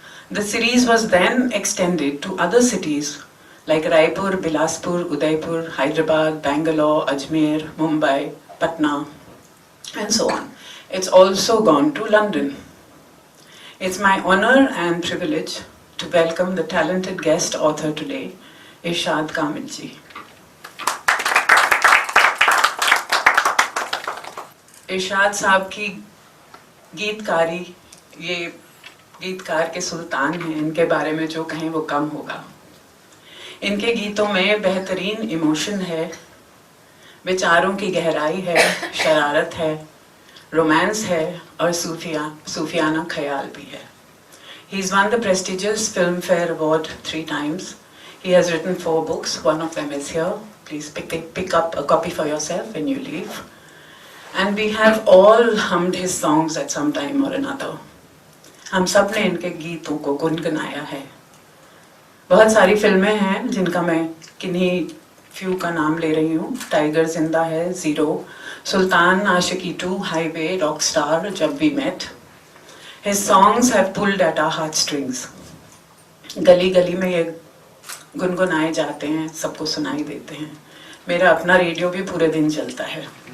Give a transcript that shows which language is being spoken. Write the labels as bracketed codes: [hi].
[en] The series was then extended to other cities like Raipur, Bilaspur, Udaipur, Hyderabad, Bangalore, Ajmer, Mumbai, Patna, and so on. It's also gone to London. It's my honor and privilege to welcome the talented guest author today, Irshad Kamil ji. [hi] इरशाद साहब की गीतकारी, ये गीतकार के सुल्तान हैं, इनके बारे में जो कहें वो कम होगा। इनके गीतों में बेहतरीन इमोशन है, विचारों की गहराई है, शरारत है, रोमांस है और सूफियाना ख्याल भी है। [en] He has won the prestigious Filmfare Award 3 times. He has written 4 books, one of them is here. Please pick up a copy for yourself when you leave. And we have all hummed his songs at some time or another. [hi] हम सब ने इनके गीतों को गुनगुनाया है। बहुत सारी फिल्में हैं जिनका मैं किन्हीं फ्यू का नाम ले रही हूँ। टाइगर जिंदा है, ज़ीरो, सुल्तान, आशिकी 2, हाईवे, रॉकस्टार, जब we met. [en] His songs have pulled at our heartstrings. [hi] गली गली में ये गुनगुनाए जाते हैं, सबको सुनाई देते हैं. मेरा अपना रेडियो भी पूरे दिन चलता है.